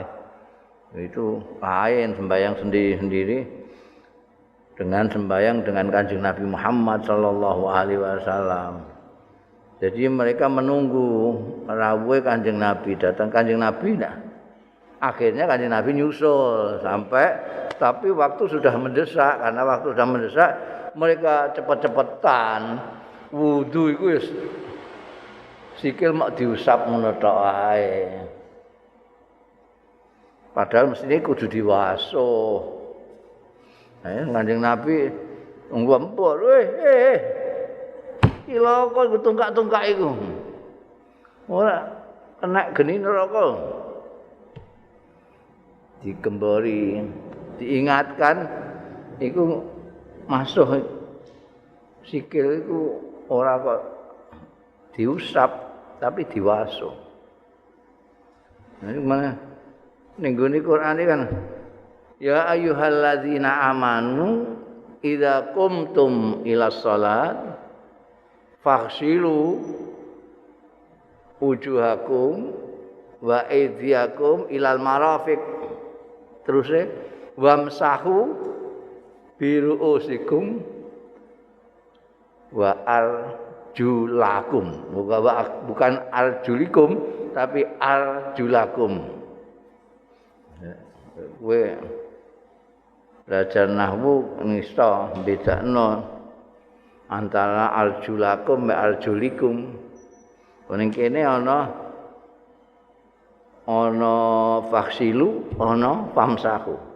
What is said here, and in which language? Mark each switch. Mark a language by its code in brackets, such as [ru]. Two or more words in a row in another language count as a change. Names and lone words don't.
[id] Itu lain sembahyang sendiri-sendiri dengan sembahyang dengan Kanjeng Nabi Muhammad [ar] صلى الله عليه وسلم. [id] Jadi mereka menunggu rawuhe Kanjeng Nabi, datang Kanjeng Nabi nah. Akhirnya Kanjeng Nabi nyusul sampai tapi waktu sudah mendesak, karena waktu sudah mendesak mereka [jv] cepet-cepetan wudu iku wis sikil mak diusap ngono tok ae. Padahal mestine kudu diwasuh. Kanjeng Nabi ngempur, cilaka iku tungkak-tungkak iku. Ora kena geni neraka. Digembori, diingatkan iku masuk sikil iku ora kok diusap tapi diwasuh. Nah, mana ning gone Qur'ane kan [ar] يا أيها الذين آمنوا إذا قمتم إلى الصلاة فاغسلوا وجوهكم وأيديكم إلى المرافق. Terus وامسحوا برءوسكم وأرجلكم. [id] Bukan arjulikum tapi arjulakum. [jv] Kowe belajar nahwu nista bedakno antara [ar] أرجلكم وأرجلكم. [jv] Ning kene ana faksilu, ana famsahu.